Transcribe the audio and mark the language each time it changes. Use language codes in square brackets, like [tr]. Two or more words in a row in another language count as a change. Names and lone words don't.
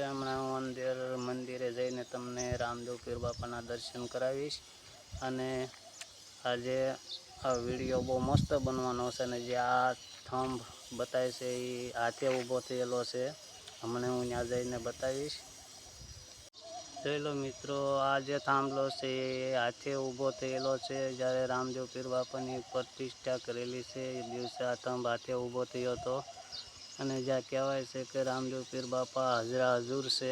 [gu] હમણે મંદિરે જઈને તમને રામદેવ પીર બાપાના દર્શન કરાવીશ। અને આજ આ વિડિયો બહુત મસ્ત બનવાનો છે। અને જે આ થંભ બતાય છે ઈ હાથે ઊભો થયેલો છે। હમણે હૂં ત્યાં જઈને બતાવીશ। જોઈ લો મિત્રો, આ જે થાંભલો છે એ હાથે ઊભો થયેલો છે જ્યારે રામદેવ પીર બાપાની પ્રતિષ્ઠા કરેલી છે એ દિવસે આ થાંભ હાથે ઊભો થયો હતો। અને જ્યાં કહેવાય છે કે રામદેવ પીર બાપા હાજરા હજુર છે।